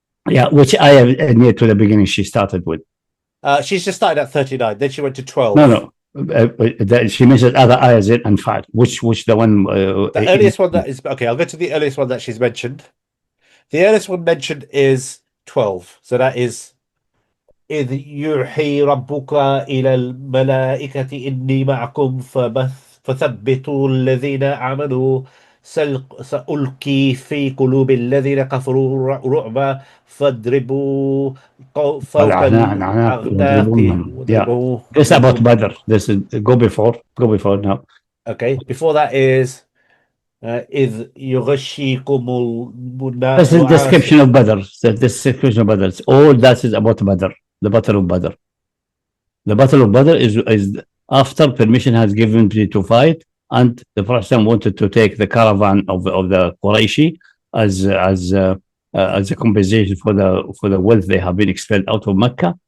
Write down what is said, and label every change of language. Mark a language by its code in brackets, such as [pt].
[en] Yeah, which I have near to the beginning she started with. She's just started at 39, then she went to 12. No. She mentioned other ayahs in Anfal. Which the one? The earliest one that is okay. I'll go to the earliest one that she's mentioned. The earliest one mentioned is 12. So that is [ar] إذ يوحي ربك إلى الملائكة إني معكم فثبتوا الذين آمنوا سألقي في قلوب الذين كفروا رعبا فاضربوا فوق الأعناق [en] واضربوا. This about Badr. This is go before now. Okay, before that is [ar] إذ يغشيكم النعاس. [en] This is the description of Badr. The description of Badr. All that is about Badr. The Battle of Badr. The Battle of Badr is after permission has given to fight, and the Prophet wanted to take the caravan of the Qurayshi as a compensation for the wealth they have been expelled out of Mecca.